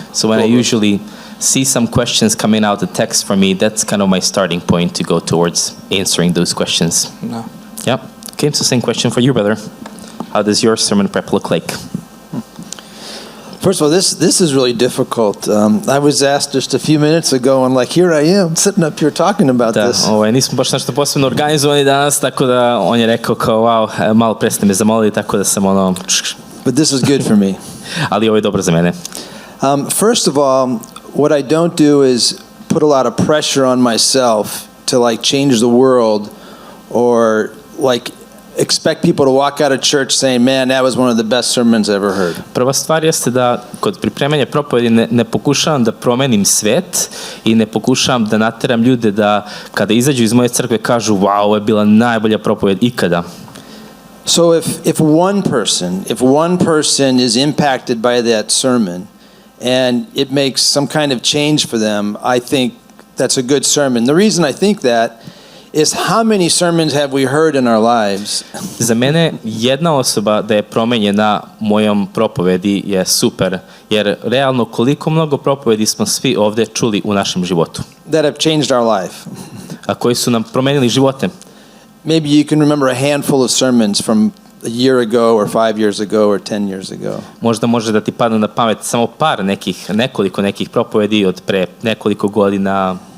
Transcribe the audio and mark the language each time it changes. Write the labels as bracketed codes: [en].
[en] So when I usually see some questions coming out the text for me, that's kind of my starting point to go towards answering those questions. [sr] Da. [en] Yep. Okay, so same question for you, brother. How does your sermon prep look like? First of all, this is really difficult. I was asked just a few minutes ago, and like, here I am, sitting up here talking about this. [sr] Nismo baš nešto posebno organizovani danas, tako da on je rekao kao, wow, malo pre ste me zamolili, tako da sam ono... [en] But this is good for me. [sr] Ali ovo je dobro za mene. [en] First of all, what I don't do is put a lot of pressure on myself to like change the world or like expect people to walk out of church saying, man, that was one of the best sermons I ever heard. [sr] Prva stvar jeste da kod pripremanja propovedi ne pokušavam da promenim svet i ne pokušavam da nateram ljude da kada izađu iz moje crkve kažu, wow, ovo je bila najbolja propoved ikada. [en] So if one person is impacted by that sermon and it makes some kind of change for them, I think that's a good sermon. The reason I think that is how many sermons have we heard in our lives? [sr] Za mene jedna osoba da je promenjena mojom propovedi je super, jer realno koliko mnogo propovedi smo svi ovde čuli u našem životu. [en] That have changed our life. [sr] A koji su nam promenili živote. [en] Maybe you can remember a handful of sermons from a year ago or 5 years ago or 10 years ago. [sr] Možda može da ti padne na pamet samo nekoliko nekih propovedi od pre nekoliko godina.